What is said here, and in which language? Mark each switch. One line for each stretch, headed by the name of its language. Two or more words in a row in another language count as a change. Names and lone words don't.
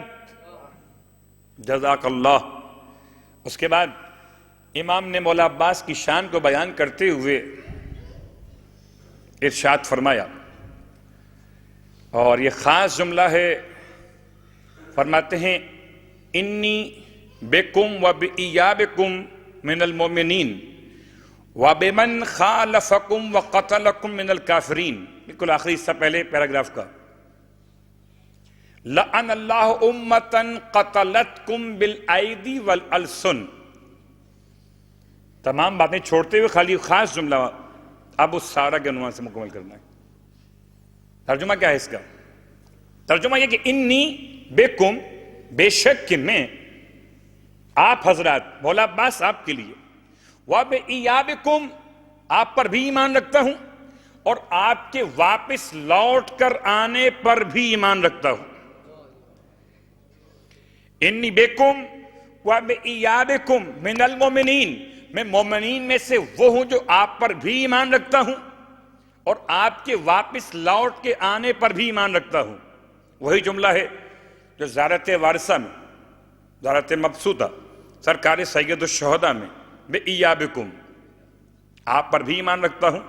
Arabic: جزاک اللہ۔
Urdu: اس کے بعد امام نے مولا عباس کی شان کو بیان کرتے ہوئے ارشاد فرمایا، اور یہ خاص جملہ ہے، فرماتے ہیں
Arabic: انی بکم و بإیابکم من المؤمنین و بمن خالفکم و قتلکم من الکافرین۔
Urdu: بالکل آخری حصہ پہلے پیراگراف کا،
Arabic: لعن اللہ امتا قتلتکم بالایدی والالسن۔
Urdu: تمام باتیں چھوڑتے ہوئے خالی خاص جملہ اب اس سارا کے عنوان سے مکمل کرنا ہے۔ ترجمہ کیا ہے اس کا؟ ترجمہ یہ کہ
Arabic: انی بکم،
Urdu: بے شک کہ میں، آپ حضرات، مولا عباس آپ کے لیے، وَبِإِيَابِكُمْ، آپ پر بھی ایمان رکھتا ہوں، اور آپ کے واپس لوٹ کر آنے پر بھی ایمان رکھتا ہوں۔
Arabic: انی بکم وَبِإِيَابِكُمْ من المؤمنین،
Urdu: میں مومنین میں سے وہ ہوں جو آپ پر بھی ایمان رکھتا ہوں اور آپ کے واپس لوٹ کے آنے پر بھی ایمان رکھتا ہوں۔ وہی جملہ ہے جو زیارت وارثہ میں، زیارت مبسوطہ، سرکار سید الشہداء میں، بِإِيَابِكُمْ، آپ پر بھی ایمان رکھتا ہوں۔